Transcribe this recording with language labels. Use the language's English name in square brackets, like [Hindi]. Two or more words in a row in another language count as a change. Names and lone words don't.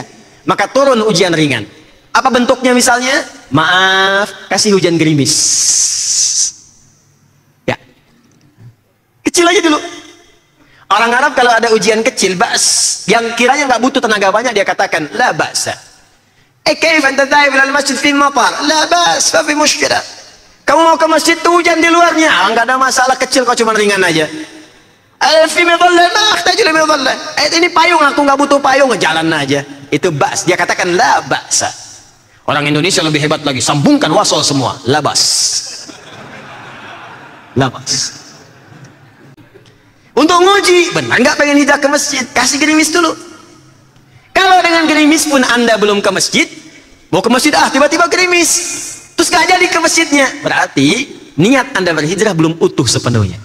[Indonesian] Maka turun ujian ringan. Apa bentuknya misalnya? Maaf, kasih hujan gerimis. Ya, kecil aja dulu. Orang Arab kalau ada ujian kecil, ba's, yang kiranya nggak butuh tenaga banyak, dia katakan [Arabic] لا بأس. كيف أنت ذاهب إلى المسجد في مطر? لا بأس، فا في مشكلة. [Indonesian] Kamu mau ke masjid tuh hujan di luarnya, nggak ada masalah, kecil kok, cuma ringan aja. [Arabic] في مظلة ما أحتاج إلى مظلة. [Indonesian] Ini payung, aku nggak butuh payung, jalan aja. Itu ba's, dia katakan [Arabic] لا بأس. [Indonesian] Orang Indonesia lebih hebat lagi, sambungkan wasol semua, [Arabic] لا بأس. لا بأس. [Indonesian] Untuk nguji, benar nggak pengen hijrah ke masjid? Kasih gerimis dulu. Kalau dengan gerimis pun Anda belum ke masjid, mau ke masjid tiba-tiba gerimis, terus nggak jadi ke masjidnya, berarti niat Anda berhijrah belum utuh sepenuhnya.